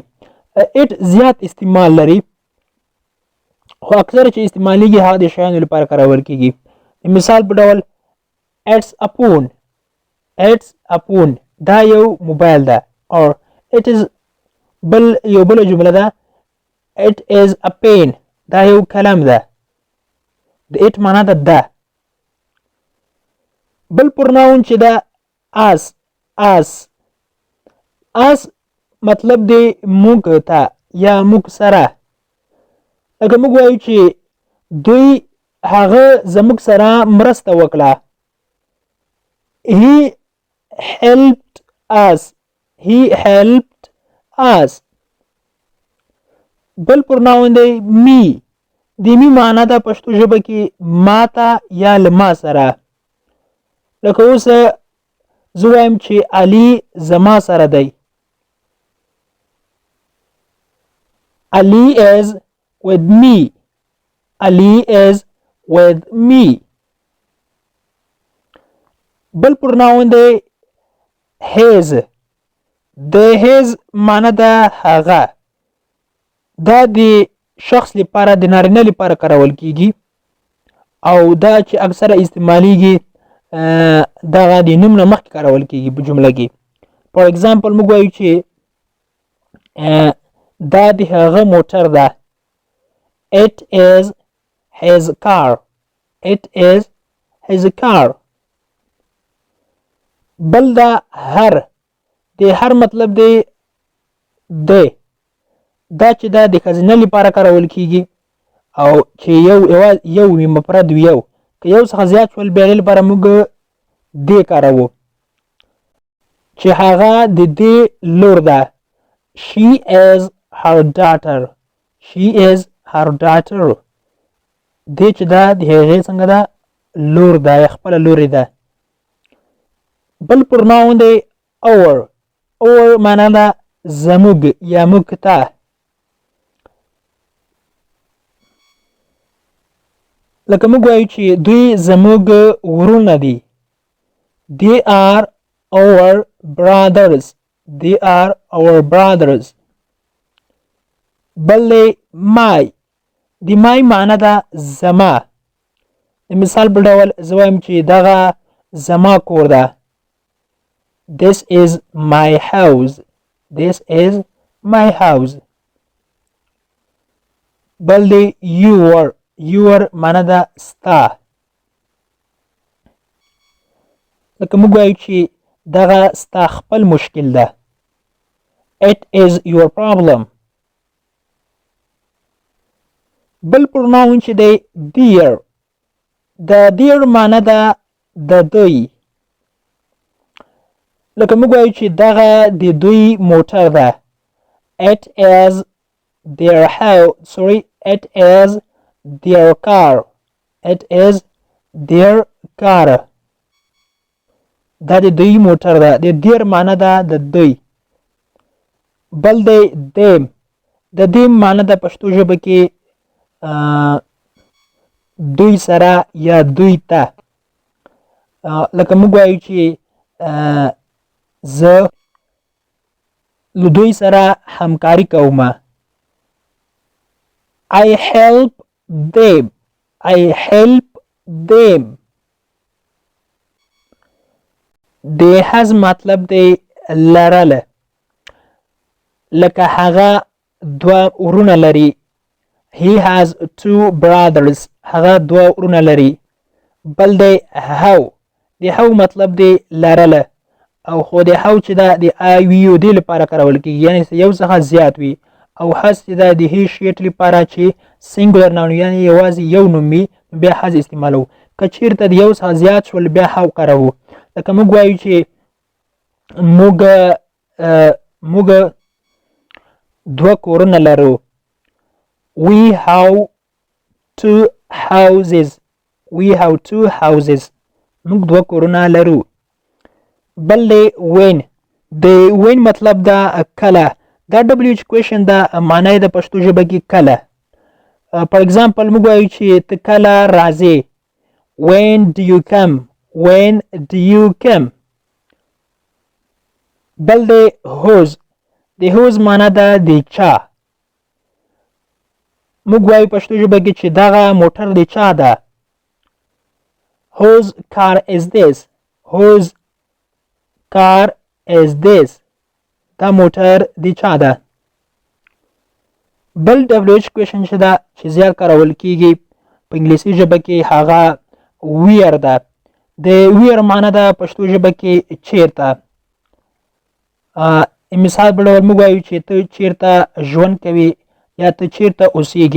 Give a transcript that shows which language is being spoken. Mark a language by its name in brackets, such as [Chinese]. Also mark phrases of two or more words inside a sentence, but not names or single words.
[Pashto] it زیات استعمال لري خو اکثر چې استعمالیږي هغه د شیانو لپاره کارول کیږي. مثال په ډول [English] it's a phone. it's a phone [Pashto] دا یو موبایل ده. [English] or it is [Pashto] یو بله جمله ده [English] it is a pen [Pashto] دا یو کلم ده. د it معنی ده ده. بل پروناون چې ده us. us مطلب دی موږ ته یا موږ سره. لکه موږ وایو چې دوی هغه زموږ سره مرسته وکړه. [English] He helped us. He helped us. [Pashto] بل پروناون دی me. د می معنی ده پښتو ژبه کې ما ته یا له ما سره. لکه اوس زه وایم چې علي زما سره دی. [English] Ali is with me. Ali is with me. [Pashto] بل پروناون دی his. د his معنی ده هغه. دا د شخص لپاره د نارینه لپاره کارول کیږي او دا چې اکثره استعمالیږي دغه د نوم نه مخکې کارول کیږي په جمله کې. [English] For example [Pashto] موږ وایو چې دا د هغه موټر ده. [English] It is his car. It is his car. [Pashto] بل دا هر. د هر مطلب دی دی. دا چې دا د ښځینه لپاره کارول کیږي او چې یو وي مفرد وي یو که یو څخه زیات شول بیا لپاره موږ دې کاروو چې هغه د دې لور ده. [English] She is her daughter. She is her daughter. [Pashto] دې چې دا د هغې څنګه ده لور ده یا خپله لورې ده. بل پروناون دی our. our معنی ده زموږ یا موږ ته. لکه موږ وایو چې دوی زموږ وروڼه دي. [English] They are our brothers. They are our brothers. [Pashto] بل دی my. د my معنی ده زما. د مثال په ډول زه وایم چې دغه زما کور ده. [English] This is my house. This is my house. [Pashto] بل دی [English] your. [Pashto] your معنی ده ستا. لکه موږ وایو چې دغه ستا خپل مشکل ده. [English] It is your problem. [Pashto] بل پروناون چې دی dear. د dear معنی ده د دوی. لکه موږ وایو چې دغه د دوی موټر ده. [English] It is their it is their car. It is their car. [Pashto] دا د دوی موټر ده. د dear معنی ده د دوی. بل دی them. د them معنی ده پښتو ژبه کې دوی سره یا دوی ته. لکه موږ وایو چې زه له دوی سره همکاري کوم. [English] I help them. [Pashto] I help them. د has مطلب دی لرله. لکه هغه دوه ورونه لري. [English] He has two brothers. [Pashto] هغه دوه ورونه لري. بل دی how. د how مطلب دی لرله. او خو د how چې دا د [English] I we you [Pashto] دې لپاره کارول کېږي، یعنې یو څخه زیات وي. او has چې دا د [English] he she it [Pashto] لپاره چې [English] singular noun [Pashto] یعنې یوازې یو نوم وي بیا has استعمالوو. که چېرته د یو څخه زیات شول بیا how کاروو. لکه موږ وایو چې موږ دوه کورونه لرو. [English] We have two houses. We have two houses. [Pashto] موږ دوه کورونه لرو. بل دی when. د when مطلب دا کله. دا [English] WH question [Pashto] دا معنی د پښتو ژبه کې کله. [English] for example [Pashto] موږ وایو چې ته کله راځې. [English] When do you come? When do you come? [Pashto] بل دی whose. د whose معنی ده د چا. موږ وایو پښتو ژبه کې چې دغه موټر د چا ده. [English] Whose car is this? Whose car is this? [Pashto] دا موټر د چا ده. بل [English] WH question [Pashto] چې ده چې زیات کارول کېږي په انګلیسي ژبه کې هغه where ده. د where معنی ده پښتو ژبه کې چیرته. مثال په ډول موږ وایو چې ته چیرته ژوند کوې یا ته چیرته اوسېږې.